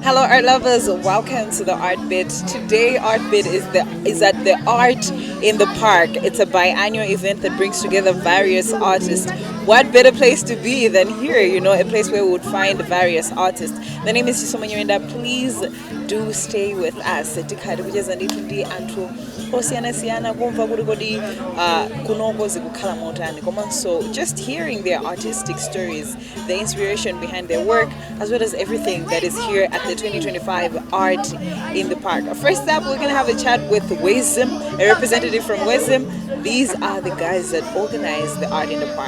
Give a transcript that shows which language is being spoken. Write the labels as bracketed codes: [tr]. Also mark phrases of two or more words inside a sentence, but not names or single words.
[en] art lovers, welcome to the Art Bit. Today, Art Bit is at the Art in the Park. It's a biannual event that brings together various artists. What better place to be than here? A place where we would find various artists. The name is Chisomanyorinda. Please do stay with us. [ny] Tikati kucheza ndithu ndi anthu osiyana-siyana kumva kuti kodi kunoko zikukhala motani. [en] So just hearing their artistic stories, the inspiration behind their work, as well as everything that is here at the 2025 Art in the Park. First up, we're going to have a chat with Wisdom, a representative from Wisdom. These are the guys that organize the Art in the Park.